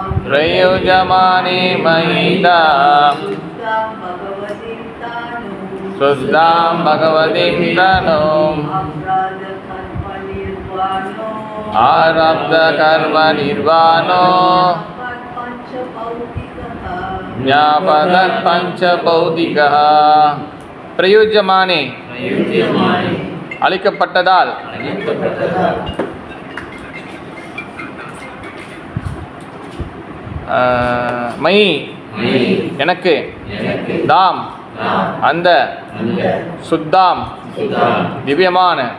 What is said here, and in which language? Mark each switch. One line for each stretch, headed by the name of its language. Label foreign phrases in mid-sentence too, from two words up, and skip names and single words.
Sanskrit: प्रयुज्यमाने मयि ताम् शुद्धां भगवतीं तनुम् आरब्धकर्मनिर्वाणो ज्ञापदत् पंचभौतिकः प्रयुज्यमाने அளிக்கப்பட்டதால்
Tamil: மயி எனக்கு தாம் அந்த சுத்தாம் திவ்யமான